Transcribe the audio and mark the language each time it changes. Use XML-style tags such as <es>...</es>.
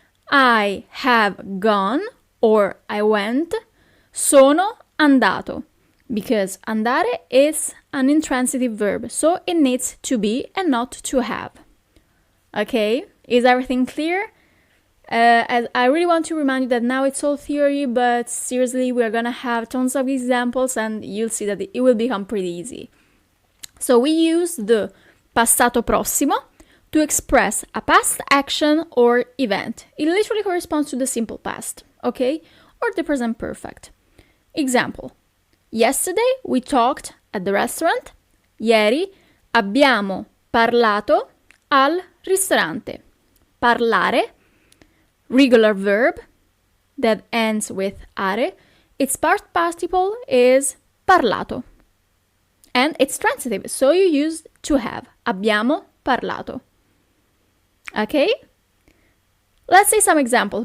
<en>I have gone or I went,</en> <it>sono andato.</it> <en>Because andare is an intransitive verb, so it needs to be and not to have. Okay? Is everything clear? As I really want to remind you that now it's all theory, but seriously, we're gonna have tons of examples and you'll see that it will become pretty easy. So we use the passato prossimo to express a past action or event. It literally corresponds to the simple past, okay? Or the present perfect. Example. Yesterday we talked at the restaurant.</en> <it>Ieri abbiamo parlato al ristorante.</it> <en>Parlare, regular verb that ends with are. Its past participle is parlato. And it's transitive, so you use to have.</en> <it>Abbiamo parlato.</it> <en>Okay? Let's see some examples.</en>